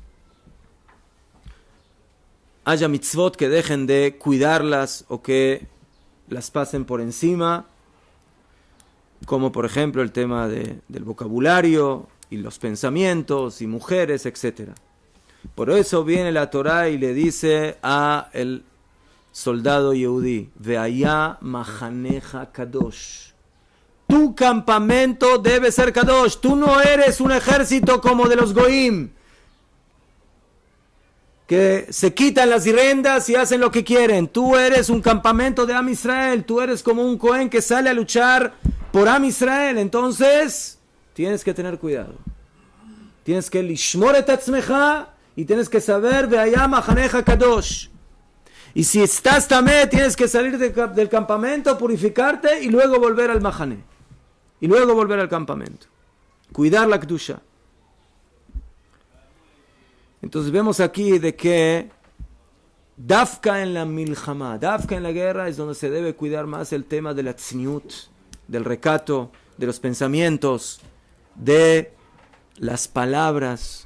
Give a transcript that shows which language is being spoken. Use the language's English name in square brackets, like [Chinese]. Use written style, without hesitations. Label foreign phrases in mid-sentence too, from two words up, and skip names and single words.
[Spanish] haya mitzvot que dejen de cuidarlas o que las pasen por encima, como por ejemplo el tema del vocabulario y los pensamientos y mujeres, etc. Por eso viene la Torá y le dice a el soldado Yehudí, [Hebrew] והיה מחניך קדוש. [Spanish] Tu campamento debe ser kadosh. Tú no eres un ejército como de los goim, que se quitan las riendas y hacen lo que quieren. Tú eres un campamento de [Hebrew] עם ישראל. [Spanish] Tú eres como un Cohen que sale a luchar por [Hebrew] עם ישראל. [Spanish] Entonces, tienes que tener cuidado. Tienes que [Hebrew] לשמור את עצמך [Spanish] y tienes que saber [Hebrew] והיה מחניך קדוש. [Spanish] Y si estás tamé, tienes que salir del campamento, purificarte y luego volver al mahané. Y luego volver al campamento. Cuidar la kedusha. Entonces vemos aquí de que Dafka en la milchama, Dafka en la guerra es donde se debe cuidar más el tema de la tzniut, del recato, de los pensamientos, de las palabras.